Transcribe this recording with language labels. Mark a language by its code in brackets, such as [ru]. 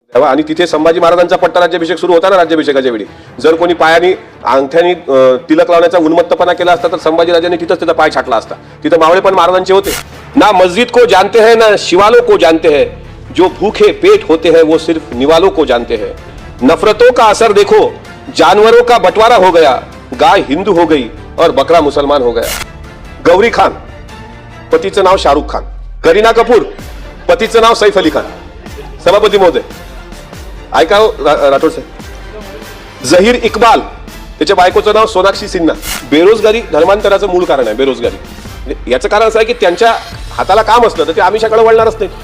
[mr] आणि तिथे संभाजी महाराजांचा पट्टा राज्याभिषेक सुरू होता ना, राज्याभिषेकाच्या वेळी जर कोणी पायानी अंगठ्यानी तिलक लावण्याचा उन्मत्तपणा केला असता तर संभाजीराजांनी तिथंच त्याचा पाय छाटला असता. तिथं मावळे पण महाराजांचे होते ना. [hi] मस्जिद को जानते हैं ना शिवालों को जानते हैं, जो भूखे पेट होते हैं वो सिर्फ निवालों को जानते हैं. नफरतों का असर देखो, जानवरों का बंटवारा हो गया, गाय हिंदू हो गई और बकरा मुसलमान हो गया. [mr] गौरी खान पतीचं नाव शाहरुख खान, करीना कपूर पतीचं नाव सैफ अली खान. सभापती महोदय ऐका राठोड साहेब. जहीर इक्बाल त्याच्या बायकोचं नाव सोनाक्षी सिन्हा. बेरोजगारी धर्मांतराचं मूळ कारण आहे. बेरोजगारी याचं कारण असं आहे की त्यांच्या हाताला काम असलं तर ते आमिषाकडे वळणारच नाही.